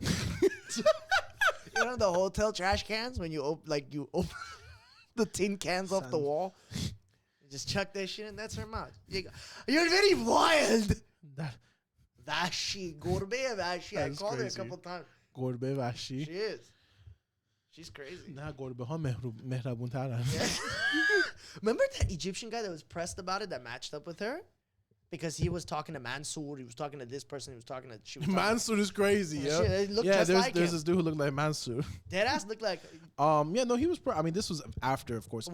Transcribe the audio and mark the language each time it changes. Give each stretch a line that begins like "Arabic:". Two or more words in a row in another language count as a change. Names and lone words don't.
English: You know the hotel trash cans when you open the tin cans off the wall. Just chuck that shit in. That's her mouth. You're very wild. That
Persian: وحشی. گربه وحشی. I
English: That's called her a crazy. couple times.
Persian: گربه وحشی.
English: She is. She's crazy. Nah,
Persian: گربه ها مهربون ترا.
English: Remember that Egyptian guy that was pressed about it that matched up with her? Because he was talking to Mansoor, he was talking to this person, he was talking to... She was talking Mansoor is crazy, to, yo. It looked Yeah, just there's like there's him. this dude who looked like Mansoor. Deadass looked like... Yeah, no, he was. I mean, this was after, of course,